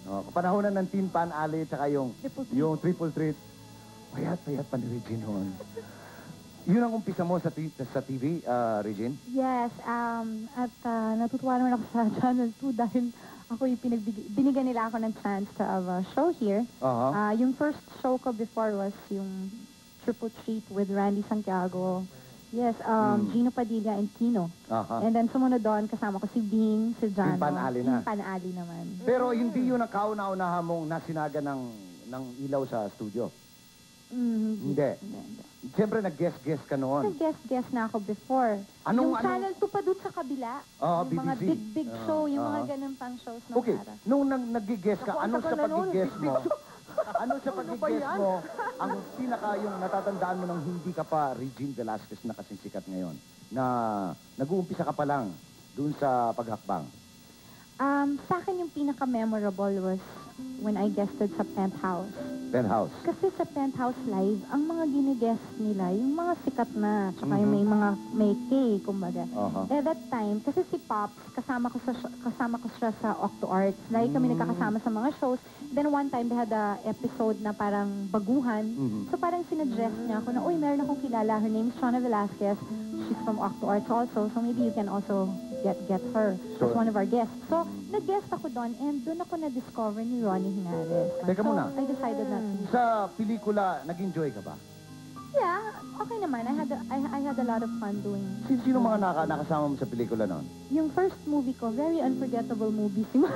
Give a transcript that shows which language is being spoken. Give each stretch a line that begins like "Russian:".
Filipino: Panahon na ng Tin Pan Alley, tsaka yung Triple Treat. Payat pa ni Regine noon. Yun ang umpisa mo sa TV, Regine? Yes, at natutuwa naman ako sa Channel 2 dahil ako yung binigyan nila ako ng
English: chance to have a show here.
Filipino: Yung
English: first show
Filipino: ko before was yung Triple Treat with Randy Santiago. Yes, Gino Padilla and Kino.
English: And then
Filipino: sumunod doon, kasama ko si Bing, si Jano. Tin Pan Alley na. Tin Pan Alley naman. Pero hindi yun ang kauna-unahan mong nasinaga ng ilaw sa studio? Hindi. Siyempre, nag-guest ka noon. Nag-guest na ako before. Yung Channel 2 pa doon sa kabila. Yung mga
English: BBC.
Filipino: big show, yung mga ganun pang shows na Okay, nung nag-guest ka, ano sa pag-guest mo? Ano sa pag-guest mo ang yung natatandaan mo nang hindi ka pa Regine Velasquez na kasing sikat ngayon? Na nag-uumpisa ka pa lang doon sa paghakbang? Sa akin yung pinaka-memorable
English: was when I guested
Filipino: sa Penthouse. Penthouse. Kasi sa Penthouse Live, ang mga gine-guest nila, yung mga sikat na, tsaka yung may K, kumbaga.
English: At that time,
Filipino: kasi si Pops, kasama ko siya sa Octo Arts. Lagi kami nagkakasama sa mga shows.
English: Then one time, they had a episode
Filipino: na parang baguhan. So parang sinuggest niya ako na, uy, meron akong kilala.
English: Her name is Shona Velasquez. She's from Octo Arts also. So maybe you can also get her as one of our guests.
Filipino: So, nag-guest ako doon and doon ako na-discover ni Ronnie Hinares. Teka muna.
English: I decided not to.
Filipino: Sa pelikula, nag-enjoy ka ba?
English: Yeah, okay naman. I had a lot of fun doing.
Filipino: Sino mga nakasama mo sa pelikula noon? Yung first movie ko,
English: very unforgettable movie.